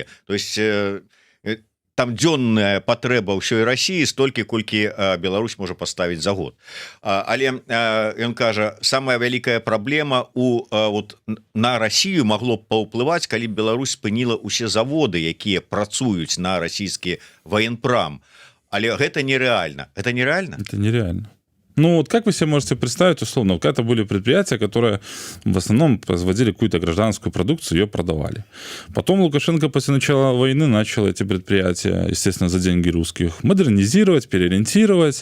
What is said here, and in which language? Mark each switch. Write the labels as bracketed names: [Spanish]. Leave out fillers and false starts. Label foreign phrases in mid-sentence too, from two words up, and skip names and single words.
[Russian] То есть [Belarusian] там дзённая патрэба ўсёй Расіі столькі, колькі Беларусь можа паставіць за год. Але ён кажа, самая вялікая праблема на Расію магло б паўплываць, калі б Беларусь спыніла ўсе заводы, якія працуюць на расійскі военпрам. Але гэта нереально. [Russian] Это нереально? Это нереально. Ну, вот как вы себе можете представить, условно, вот это были предприятия, которые в основном производили какую-то гражданскую продукцию, ее продавали. Потом Лукашенко после начала войны начал эти предприятия, естественно, за деньги русских, модернизировать, переориентировать.